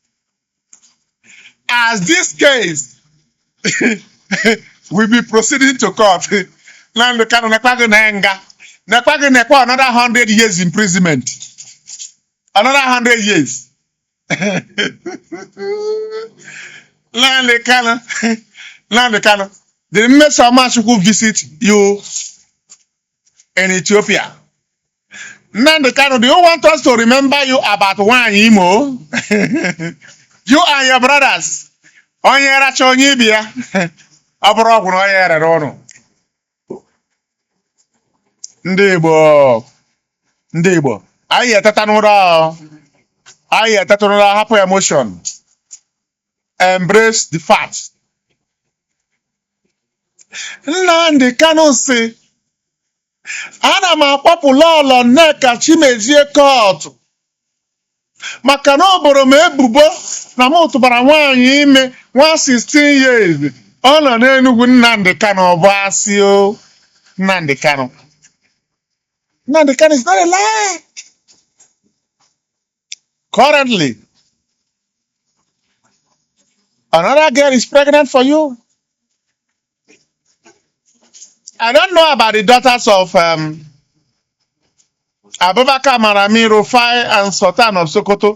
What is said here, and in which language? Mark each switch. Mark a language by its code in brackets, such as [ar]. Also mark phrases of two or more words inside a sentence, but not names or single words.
[en] As this case will be proceeding to court, Nnamdi Kanu another 100 years imprisonment. Another 100 years. Nnamdi Kanu, the Mesoma Chukwu visit you in Ethiopia. Nnamdi Kanu, do you want us to remember you about one Imo? You and your brothers. [ig] Onye racha onye bia. Aburo ogwu onye rere onu. Ndị Igbo. Ayi eteta n'ụra. Ayi eteta n'ụra, hapụ emotion. [en] Embrace the fact. [ig] Nnamdi Kanu say, ana m akpọpụ Lolo Nneka Chimezie court maka na ọ boro m ebubo na m tụbara nwaanyị ime nwa 16 years. Ọ nọ n'Enugu. Nnamdi Kanu ọ bụ asị o. [en] Nnamdi Kanu is not a lie. Currently, another girl is pregnant for you. I don't know about the daughters of Abubakar Marami, Rufai, and Sultan of Sokoto.